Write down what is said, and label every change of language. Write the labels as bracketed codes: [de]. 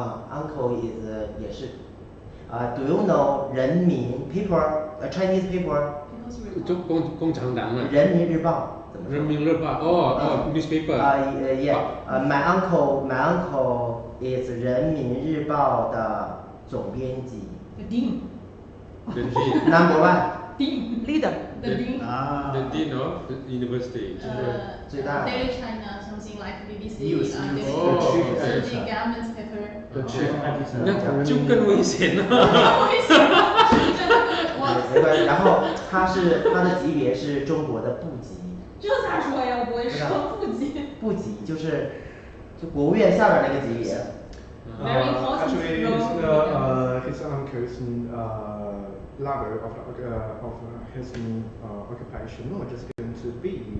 [en] uncle is [zh] 也是 [en] do you know 人民 paper Chinese paper [zh] 共产党啊。人民日报怎么说？人民日报newspaper. [en] Yeah. My uncle is [zh] 人民日报的总编辑。 [en] The dean. The dean. Number one. Dean. Leader. The dean. The dean of the university. [zh] 最大的。 [en] Daily China, something like BBC. News. The government paper. The chief editor. [zh] 那就更危险了。没关系，然后他的级别是中国的部级。这咋说呀？我说部级。部级就是国务院下边那个级别。 [en] Very important Actually, role. his uncle's level of his occupation, not just going to be